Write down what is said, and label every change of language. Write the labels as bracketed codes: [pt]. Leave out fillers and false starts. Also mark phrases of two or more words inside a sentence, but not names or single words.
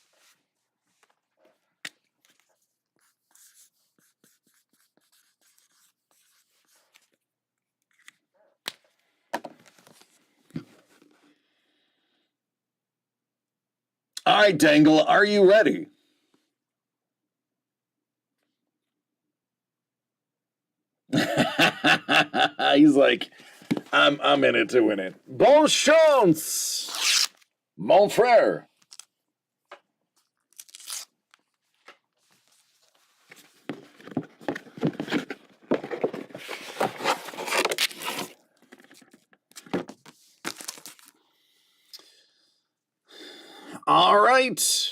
[en] All right, Dangle, are you ready? He's like, I'm in it to win it. [fr] Bonne chance, mon frère. [en] All right.